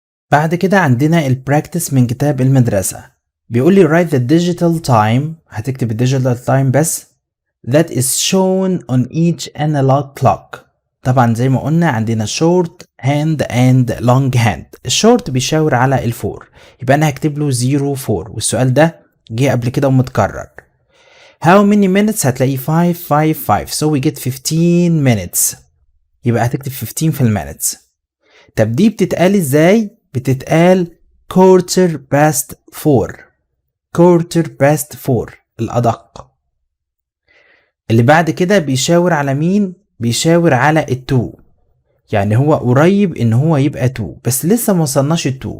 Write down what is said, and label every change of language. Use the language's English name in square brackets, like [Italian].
[Arabic] بعد كده عندنا البراكتس من كتاب المدرسة. بيقول لي [English] write the digital time، [Arabic] هتكتب الديجيتال تايم بس، [English] that is shown on each analog clock. [Arabic] طبعا زي ما قلنا عندنا [English] short hand and long hand. [Arabic] الشورت بيشاور على الفور، يبقى انا هكتب له 04، والسؤال ده جه قبل كده ومتكرر. [English] how many minutes [Arabic] هتلاقيه 555، [English] so we get 15 minutes، [Arabic] يبقى هتكتب 15 في المينتس. طب دي بتتقال ازاي؟ بتتقال [English] quarter past 4، [Arabic] quarter past 4 الأدق. اللي بعد كده بيشاور على مين؟ بيشاور على التو، يعني هو قريب ان هو يبقى 2 بس لسه ما وصلناش ال2.